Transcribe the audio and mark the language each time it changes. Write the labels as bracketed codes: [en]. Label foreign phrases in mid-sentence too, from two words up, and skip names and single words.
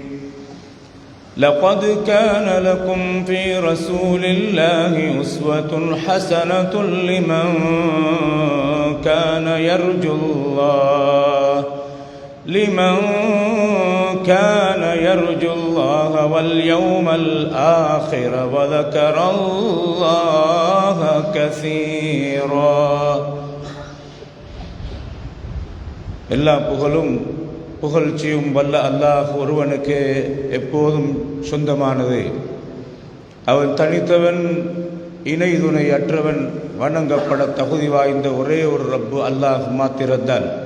[ar] لقد كان لكم في رسول الله أسوة حسنة لمن كان يرجو الله واليوم الآخر وذكر الله كثيرا. [ta] எல்லா புகழும் புகழ்ச்சியும் வல்ல அல்லாஹ் ஒருவனுக்கு எப்போதும் சொந்தமானது. அவன் தனித்தவன், இணை துணை அற்றவன், வணங்கப்பட தகுதி வாய்ந்த ஒரே ஒரு ரப்பு அல்லாஹ் மாத்திரம்தான்.